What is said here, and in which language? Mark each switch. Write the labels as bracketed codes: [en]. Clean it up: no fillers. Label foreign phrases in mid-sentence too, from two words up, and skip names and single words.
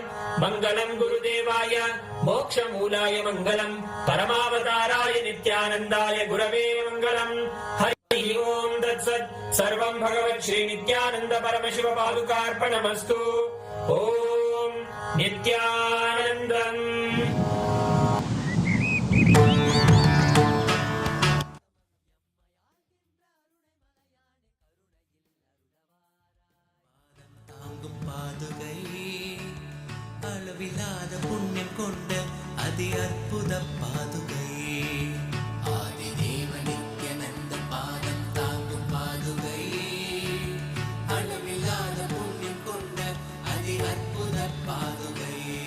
[sa] मङ्गलं गुरुदेवाय मोक्षमूलाय मङ्गलम्। परमावताराय नित्यानन्दाय गुरवे मङ्गलम्। हरि ओम् तत्सत्। सर्वं भगवत् श्री नित्यानन्द परमशिव पादुकार्पणमस्तु। ॐ नित्यानन्दम्। [ta] அளவில்லாத புண்ணியம் கொண்ட அதி அற்புத பாதுகை ஆதிதேவ நித்யானந்த பாதம் தாங்கும் பாதுகை அளவில்லாத புண்ணியம் கொண்ட அதி அற்புத பாதுகை